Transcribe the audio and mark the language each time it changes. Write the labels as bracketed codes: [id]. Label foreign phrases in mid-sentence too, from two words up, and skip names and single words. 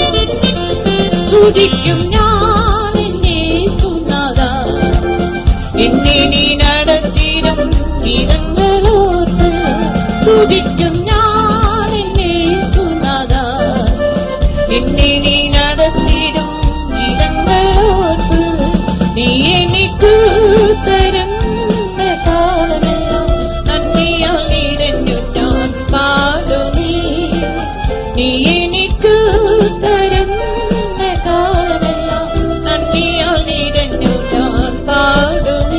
[ta] துதிக்கும் நான் என்னே சுனாதா, என்னை நீ நடத்திடும் விதங்களோர்த்து. துதிக்கும் நான் என்னே சுனாதா, என்னை நீ நடத்திடும் விதங்களோர்த்து. நீ எனக்கு [ml] തരും കാലമെല്ലാം നന്ദിയാൽ നിറഞ്ഞു ഞാൻ പാടുമേ. നീ എനിക്ക് തരും കാലമെല്ലാം നന്ദിയാൽ നിറഞ്ഞു ഞാൻ പാടുമേ.